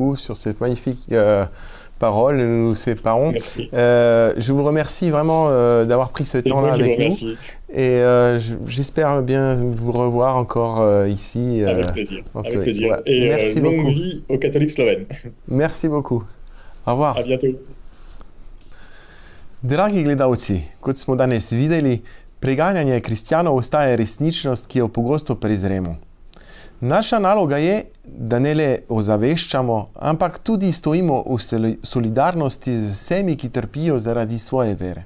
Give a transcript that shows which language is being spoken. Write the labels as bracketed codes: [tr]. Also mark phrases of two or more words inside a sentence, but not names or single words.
[fr] Merci beaucoup sur cette magnifique paroles, nous séparons. Je vous remercie vraiment d'avoir pris ce temps-là avec nous. Et j'espère bien vous revoir encore ici. Avec plaisir. Avec plaisir. Ouais. Et merci longue beaucoup. vie aux catholiques slovènes. Merci beaucoup. Au revoir. À bientôt. [sl] Dragi gledalci, kot smo danes videli, preganjanje kristjanov ostaja resničnost, ki jo pogosto prezremo. Naša naloga je, da ne le ozaveščamo, ampak tudi stojimo v solidarnosti z vsemi, ki trpijo zaradi svoje vere.